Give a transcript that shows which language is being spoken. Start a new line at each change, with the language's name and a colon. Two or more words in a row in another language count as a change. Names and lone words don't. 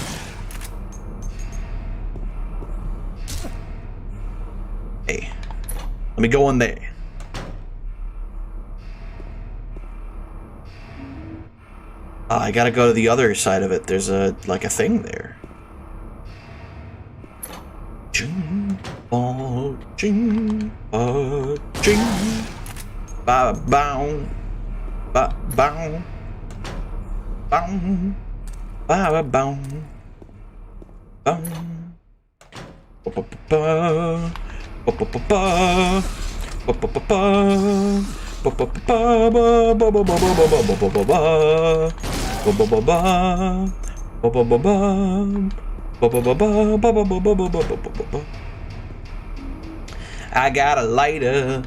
English: Hey, let me go in there. I gotta go to the other side of it. There's like a thing there. Ching, ba, ching, ba, ching, ba, bow, ba, bow, bow, ba, bow, bow, ba, ba, ba, ba, ba, ba, ba, ba, ba, ba, I got a lighter.